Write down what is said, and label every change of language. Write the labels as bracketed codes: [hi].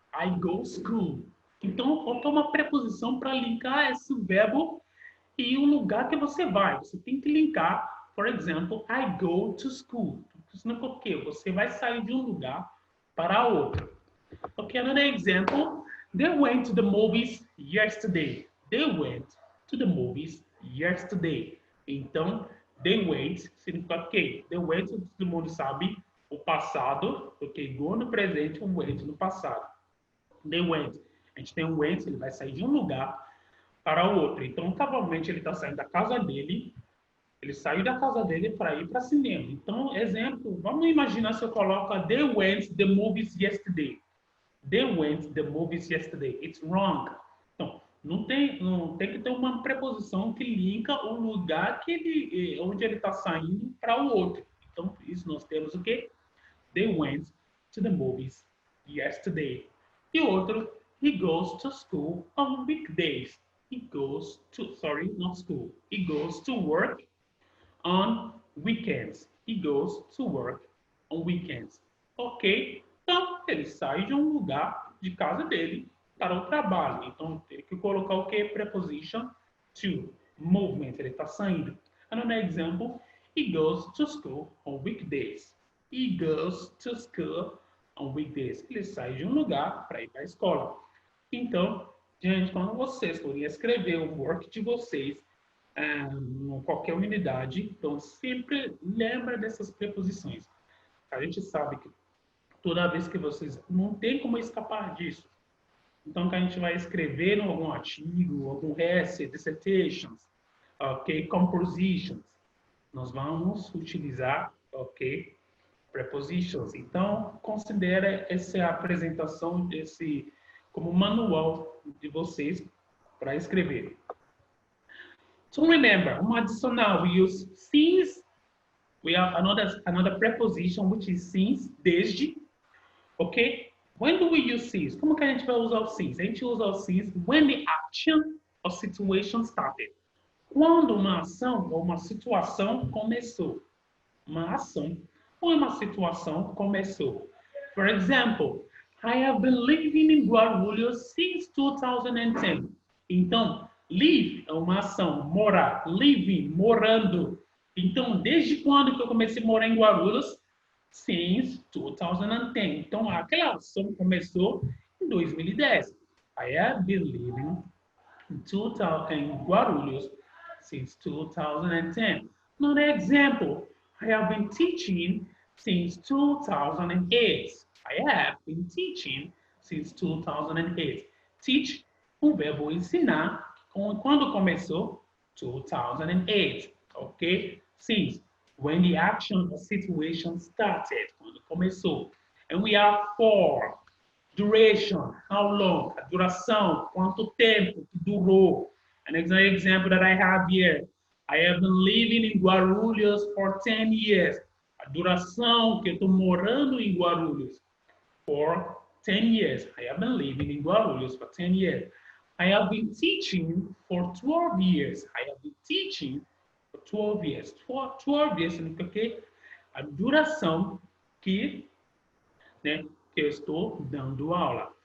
[en] I go school. [pt] Então, falta uma preposição para linkar esse verbo e o lugar que você vai. Você tem que linkar, por exemplo, [en] I go to school. [pt] Isso não é porque você vai sair de um lugar para outro. [en] Okay, another example. They went to the movies yesterday. They went to the movies yesterday. [pt] Então, they went significa que they went, todo mundo sabe, o passado, ok? Go no presente, o went no passado. They went. A gente tem um went, ele vai sair de um lugar para o outro. Então, provavelmente, ele está saindo da casa dele, ele saiu da casa dele para ir para cinema. Então, exemplo, vamos imaginar se eu coloco [en] they went the movies yesterday. They went the movies yesterday. It's wrong. [pt] Então, não tem que ter uma preposição que linka o lugar que onde ele está saindo para o outro. Então, por isso nós temos o quê? [en] They went to the movies yesterday. [pt] E outro, [en] he goes to school on weekdays. He goes to, sorry, not school. He goes to work on weekends. He goes to work on weekends. Ok? [pt] Então, ele sai de um lugar de casa dele para o trabalho. Então, tem que colocar o que? [en] Preposition to. Movement. [pt] Ele está saindo. [en] Another example. He goes to school on weekdays. He goes to school on weekdays. [pt] Ele sai de um lugar para ir para a escola. Então, gente, quando vocês forem escrever o work de vocês, em qualquer unidade, então sempre lembra dessas preposições. A gente sabe que toda vez que vocês não tem como escapar disso. Então, que a gente vai escrever em algum artigo, algum essay, dissertations, ok, compositions, nós vamos utilizar, ok, prepositions. Então, considere essa apresentação desse como manual de vocês para escrever. [en] So remember, [pt] um adicional, [en] we use since. We have another preposition, which is since, desde. [pt] Ok? [en] When do we use since? [pt] Como que a gente vai usar o since? A gente usa o [en] since when the action or situation started. [pt] Quando uma ação ou uma situação começou. Uma ação ou uma situação começou. [en] For example, I have been living in Guarulhos since 2010. [pt] Então, live é uma ação, morar, living, morando. Então, desde quando que eu comecei a morar em Guarulhos? [en] Since 2010. [pt] Então, aquela ação começou em 2010. [en] I have been living in 2000 in Guarulhos since 2010. Another example, I have been teaching since 2008. I have been teaching since 2008. [pt] Teach, o verbo ensinar, quando começou? [en] 2008, ok? Since, when the action or situation started, [pt] quando começou. [en] And we have for, duration, how long, [pt] a duração, quanto tempo que durou. [en] An example that I have here, I have been living in Guarulhos for 10 years. [pt] A duração que eu estou morando em Guarulhos [en] for 10 years. I have been living in Guarulhos for 10 years. I have been teaching for 12 years. I have been teaching for 12 years. [pt] 12 years significa que a duração que, né, que eu estou dando aula.